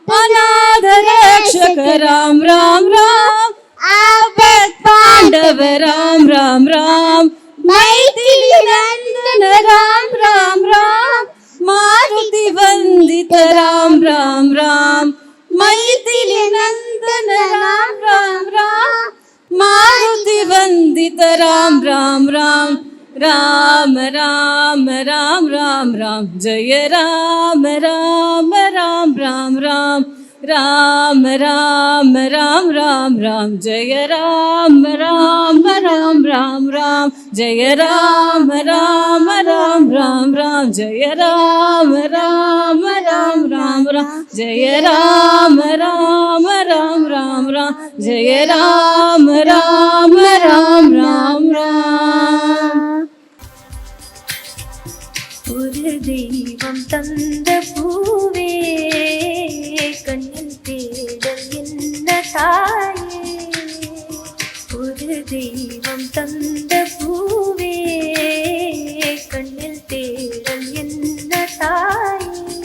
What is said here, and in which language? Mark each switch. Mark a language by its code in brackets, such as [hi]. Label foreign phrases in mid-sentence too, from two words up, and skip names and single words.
[sa] अनाधरक्षक राम राम राम अभेत पाण्डव राम राम राम मैथिली नन्दन राम राम राम मारुति वन्दित राम राम राम मैथिली नन्दन राम राम राम मारुति वन्दित राम राम राम राम राम राम राम राम जय राम राम राम राम राम राम राम राम राम राम जय राम राम राम राम राम जय राम राम राम राम राम जय राम राम राम राम राम जय राम राम राम राम राम जय राम राम राम राम राम [ta] ஒரு தெய்வம் தந்த பூவே கண்ணில் தேடல் என்ன தாயே ஒரு தெய்வம் தந்த பூவே கண்ணில் தேடல் என்ன தாயே